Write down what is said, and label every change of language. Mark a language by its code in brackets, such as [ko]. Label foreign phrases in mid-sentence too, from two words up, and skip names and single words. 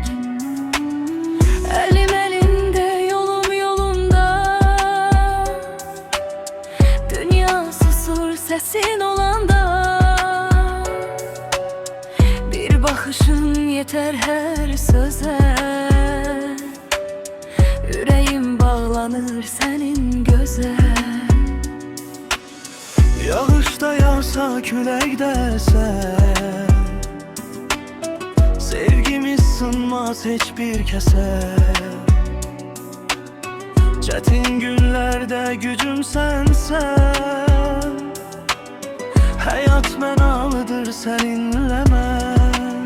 [tr] Elim elinde yolum yolunda, dünya susur sesin olanda. Bir bakışın yeter her söze, yüreğim bağlanır senin göze. [az] Yağışda yağsa külək dəsə, sevgimiz sınmaz heç bir kəsə. Çətin günlərdə gücüm sənsən, həyat mənalıdır səninlə mən.